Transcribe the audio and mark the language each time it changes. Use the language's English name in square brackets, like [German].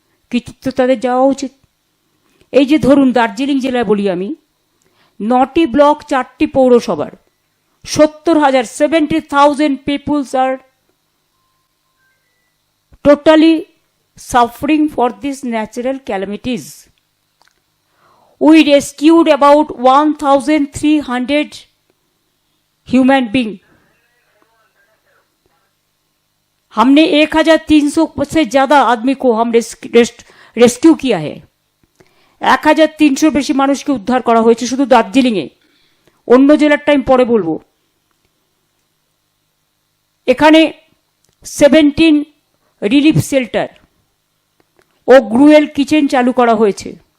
[Bangla] কৃতিত্ব তাদের যাওয়া উচিত। এই যে ধরুন দার্জিলিং জেলায় বলি আমি, 9টি ব্লক 4টি পৌরসভার 70,000 [English] Peoples are totally suffering for these natural calamities. We rescued about 1,300 human beings. [Hindi] हमने 1,300 से ज्यादा आदमी को हम रेस्क्यू किया है। [Bangla] 1,300 বেশি মানুষকে উদ্ধার করা হয়েছে শুধু দার্জিলিং এ। অন্য জেলার টাইম পরে বলবো। এখানে 17 রিলিফ শেল্টার ও গ্রুয়েল কিচেন চালু করা হয়েছে।